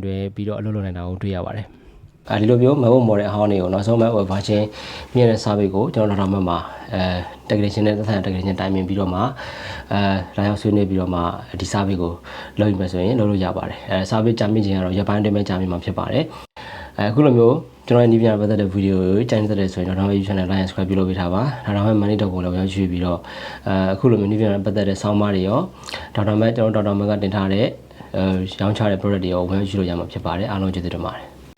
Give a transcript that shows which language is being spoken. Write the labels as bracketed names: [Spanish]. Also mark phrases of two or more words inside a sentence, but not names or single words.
[Burmese] တွယ်ပြီးတော့အလုပ်လုပ်နိုင်တာကိုတွေ့ရပါတယ်ဒီလိုမျိုး MacBook model အဟောင်းတွေကိုနောက်ဆုံး macOS version မြင့်တဲ့ service ကိုကျွန်တော် တို့မှာtechnician နဲ့သက်ဆိုင်တဲ့ technician တိုင်ပင်ပြီးတော့မှလာရောက်ဆွေးနွေးပြီးတော့မှဒီ service ကိုလုပ်ယူမယ်ဆိုရင်လုပ်လို့ရပါတယ်service ကြာမြင့်ခြင်းကတော့ရက်ပိုင်းအတွင်းပဲကြာမြင့်မှာဖြစ်ပါတယ်အခုလိုမျိုးကျွန်တော်ရဲ့နည်းပညာပတ်သက်တဲ့ဗီဒီယိုကိုကြိုက်တဲ့ဆိုရင်တော့ [English] YouTube channel like subscribe [Burmese] ပြုလုပ်ပေးထားပါဒါတော့မှ money တော့ကိုလည်းရောက်ရွှေ့ပြီးတော့အခုလိုမျိုးနည်းပညာပတ်သက်တဲ့ဆောင်းပါးတွေရော Dr.Mac ကျွန်တော် Dr.Mac ကတင်ထားတဲ့ရောင်းချတဲ့ product တွေရောဝယ်ယူလို့ရမှာဖြစ်ပါတယ်အားလုံးကျေးဇူးတင်ပါတယ်